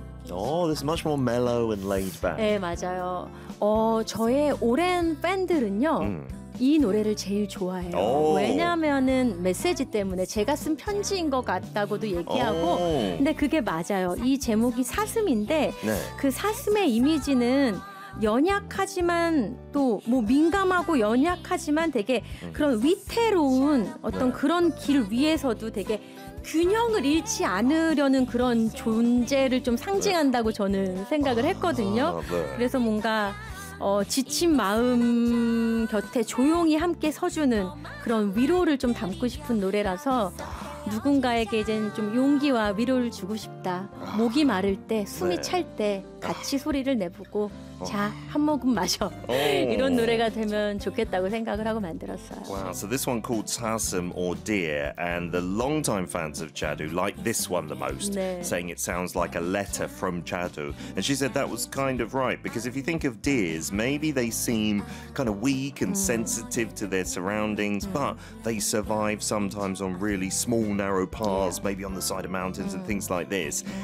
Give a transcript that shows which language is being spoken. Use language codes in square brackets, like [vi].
[en] Oh, it's much more mellow and laid back. [ko] 네, 맞아요. 저의 오랜 팬들은요. 이 노래를 제일 좋아해요. Oh. 왜냐하면은 메시지 때문에 제가 쓴 편지인 것 같다고도 얘기하고 oh. 근데 그게 맞아요. 이 제목이 사슴인데 네. 그 사슴의 이미지는 연약하지만 또 뭐 민감하고 연약하지만 되게 그런 위태로운 어떤 네. 그런 길 위에서도 되게 균형을 잃지 않으려는 그런 존재를 좀 상징한다고 저는 생각을 했거든요. 그래서 뭔가 지친 마음 곁에 조용히 함께 서주는 그런 위로를 좀 담고 싶은 노래라서 누군가에게 이제는 좀 용기와 위로를 주고 싶다. 목이 마를 때, 숨이 네. 찰 때 같이 소리를 내보고 자, 한 모금 마셔. 오. 이런 노래가 되면 좋겠다고 생각을 하고 만들었어요. [en] Wow, so this one called Sasum or Deer and the longtime fans of Jadu like this one the most, 네. saying it sounds like a letter from Jadu. And she said that was kind of right because if you think of deers, maybe they seem kind of weak and sensitive to their surroundings, but they survive sometimes on really small narrow paths, maybe on the side of mountains and things like this.